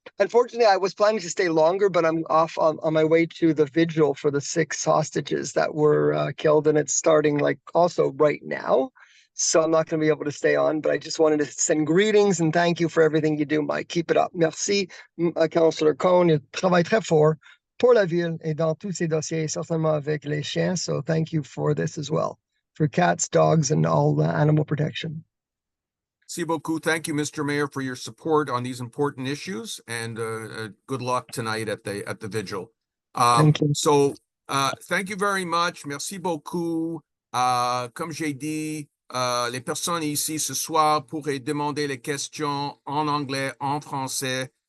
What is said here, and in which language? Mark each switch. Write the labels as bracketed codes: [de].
[en] Unfortunately, I was planning to stay longer, but I'm off on my way to the vigil for the 6 hostages that were killed, and it's starting like also right now. So I'm not going to be able to stay on, but I just wanted to send greetings and thank you for everything you do, Mike. Keep it up. [fr] Merci, [en] Councillor Cohn. [fr] Il travaille très fort pour la ville et dans tous ces dossiers, certainement avec les chiens. [en] So thank you for this as well, for cats, dogs, and all animal protection. [fr] Merci beaucoup. [en] Thank you, Mr. Mayor, for your support on these important issues, and good luck tonight at the vigil. Thank you. So thank you very much. [fr] Merci beaucoup. Comme j'ai dit, les personnes ici ce soir pourraient demander les questions en anglais, en français.